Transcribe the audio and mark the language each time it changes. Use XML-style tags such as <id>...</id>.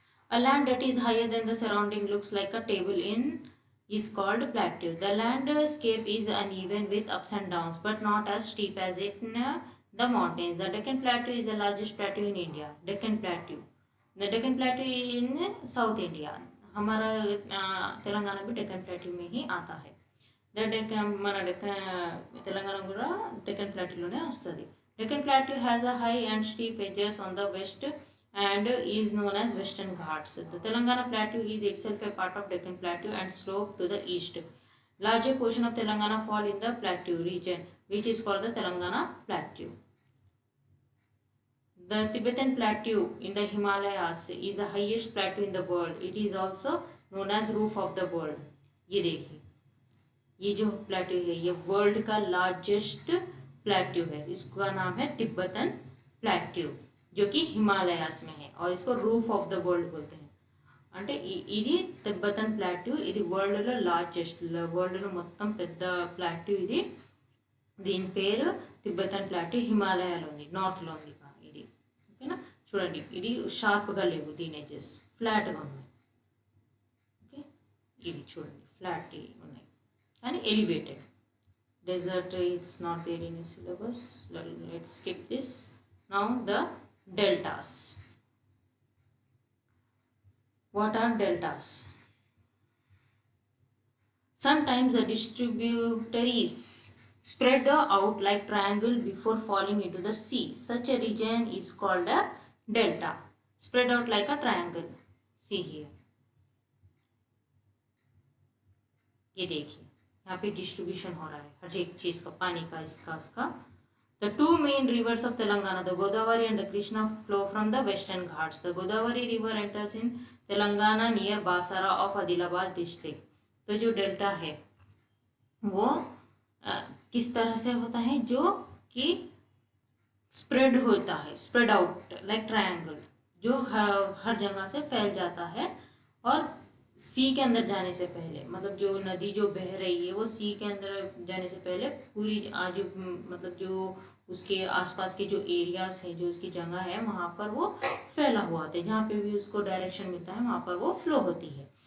<en>A land that is higher than the surrounding looks like a table in is called plateau. The landscape is uneven with ups and downs, but not as steep as in the mountains. The Deccan Plateau is the largest plateau in India. Deccan Plateau. The Deccan Plateau in South India.</en> <hi>हमारा तेलंगाना भी Deccan plateau में ही आता है.</hi> <te>The Deccan మన తెలంగాణ కూడా డెక్కన్ ప్లాట్యూలోనే వస్తుంది.</te> <en>Deccan plateau has a high and steep edges on the west and is known as Western Ghats. The Telangana Plateau is itself a part of Deccan Plateau and slope to the east. Larger portion of Telangana fall in the plateau region, which is called the Telangana Plateau. The Tibetan Plateau in the Himalayas is the highest plateau in the world. It is also known as roof of the world.</en> <hi>ये देखिए, ये जो plateau है ये world का largest plateau है. इसका नाम है तिब्बतन प्लेट्यू, जो कि हिमालयास में है, और इसको</hi> <en>roof of the world</en> <hi>बोलते हैं.</hi> <te>అంటే ఇది తిబ్బతన్ ప్లాట్యూ, ఇది వరల్డ్లో లార్జెస్ట్, వరల్డ్లో మొత్తం పెద్ద ప్లాట్యూ ఇది. దీని పేరు తిబ్బతన్ ప్లాట్యూ, హిమాలయాలో ఉంది, నార్త్లో ఉంది ఇది. ఓకేనా, చూడండి ఇది షార్ప్గా లేవు, దీని ఎడ్జెస్ ఫ్లాట్గా ఉన్నాయి. ఓకే, ఇవి చూడండి ఫ్లాట్ ఉన్నాయి కానీ elevated.</te> <en>Desert it's not there in syllabus, let's skip this. Now the deltas. What are deltas? Sometimes the distributaries spread out like triangle before falling into the sea. Such a region is called a delta. Spread out like a triangle. See here.</en> <hi>ये देखिए यहाँ पे distribution हो रहा है हर एक चीज़ का, पानी का, इसका।</hi> <en>The two main rivers of Telangana, the Godavari and the Krishna, flow from the western Ghats. The Godavari river enters in Telangana near Basara of Adilabad district.</en> <hi>तो जो डेल्टा है वो किस तरह से होता है, जो कि स्प्रेड होता है,</hi> <en>spread out like triangle,</en> <hi>जो हर जगह से फैल जाता है और सी के अंदर जाने से पहले, मतलब जो नदी जो बह रही है वो सी के अंदर जाने से पहले पूरी आजू मतलब जो उसके आसपास के जो एरियाज है, जो उसकी जगह है, वहाँ पर वो फैला हुआ होता है, जहाँ पे भी उसको डायरेक्शन मिलता है वहाँ पर वो फ्लो होती है।</hi>